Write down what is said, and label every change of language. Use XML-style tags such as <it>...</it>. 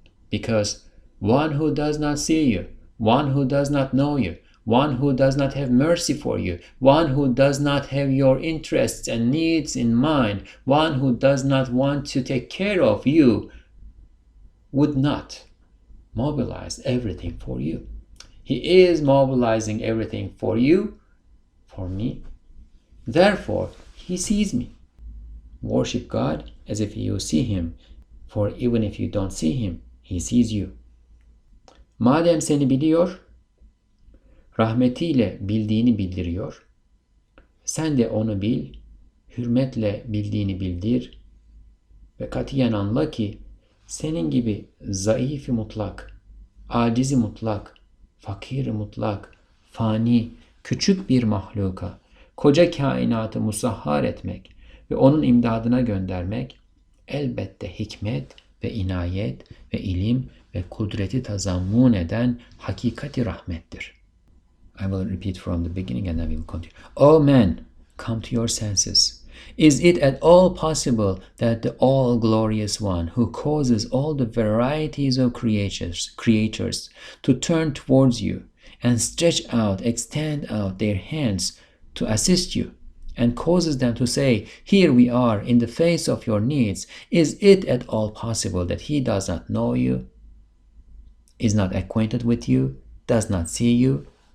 <en>Because one who does not see you, one who does not know you, one who does not have mercy for you, one who does not have your interests and needs in mind, one who does not want to take care of you, would not mobilize everything for you. He is mobilizing everything for you, for me. Therefore, He sees me. Worship God as if you see Him, for even if you don't see Him, He sees you.</en> <tr>Madem seni biliyor, rahmetiyle bildiğini bildiriyor, sen de onu bil, hürmetle bildiğini bildir ve katiyen anla ki senin gibi zayıf-ı mutlak, aciz-i mutlak, fakir-i mutlak, fani, küçük bir mahluka, koca kainatı musahhar etmek ve onun imdadına göndermek elbette hikmet ve inayet ve ilim ve kudreti tazammun eden hakikati rahmettir.</tr> <en>I will repeat from the beginning and I will continue. O man, come to your senses. Is it at all possible that the all-glorious one who causes all the varieties of creatures to turn towards you and extend out their hands to assist you, and causes them to say, here we are in the face of your needs, is it at all possible that He does not know you, is not acquainted with you, does not see you?</en>